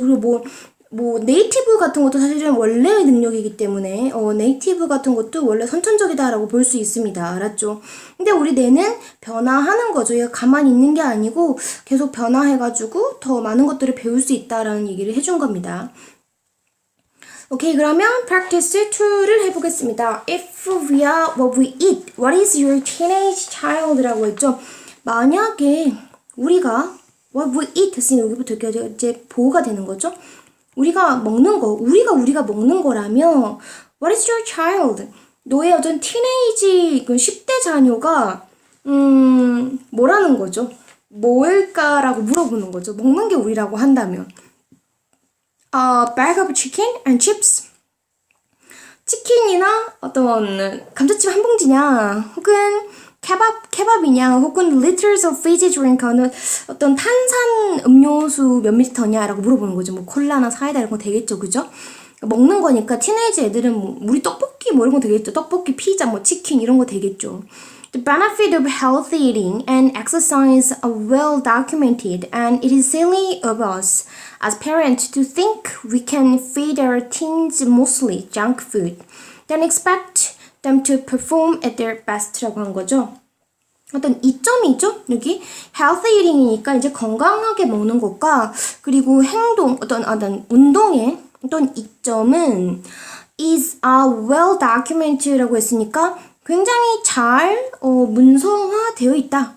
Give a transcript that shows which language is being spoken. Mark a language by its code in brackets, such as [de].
[ko] 그리고 뭐 네이티브 같은 것도 사실은 원래의 능력이기 때문에 네이티브 같은 것도 원래 선천적이다라고 볼 수 있습니다. 알았죠? 근데 우리 뇌는 변화하는 거죠. 얘가 가만히 있는 게 아니고 계속 변화해가지고 더 많은 것들을 배울 수 있다라는 얘기를 해준 겁니다. 오케이, 그러면 practice 2를 해보겠습니다. [en] If we are what we eat, what is your teenage child라고 했죠. [ko] 만약에 우리가 [en] what we eat [ko] 했으니 여기부터 이제 보호가 되는 거죠. 우리가 먹는 거, 우리가 먹는 거라면 [en] what is your child? [ko] 너의 어떤 teenage 10대 자녀가 뭐라는 거죠? 뭘까라고 물어보는 거죠. 먹는 게 우리라고 한다면 [en] a bag of chicken and chips [ko] 치킨이나 어떤 감자칩 한 봉지냐 혹은 케밥이냐 혹은 [en] liters of fizzy drink [ko] 어떤 탄산 음료수 몇 미터냐라고 물어보는 거죠. 뭐 콜라나 사이다 이런 거 되겠죠. 그죠? 먹는 거니까 티네이지 애들은 뭐 우리 떡볶이 뭐 이런 거 되겠죠. 떡볶이, 피자, 뭐 치킨 이런 거 되겠죠. [en] The benefit of healthy eating and exercise are well documented and it is silly of us as parents to think we can feed our teens mostly junk food then expect them to perform at their best라고 한 거죠. [ko] 어떤 이점이죠. 여기 [en] healthy eating [ko] 이니까 이제 건강하게 먹는 것과 그리고 행동 어떤 운동의 어떤 이점은 [en] is well documented [ko] 라고 했으니까 굉장히 잘 문서화되어 있다.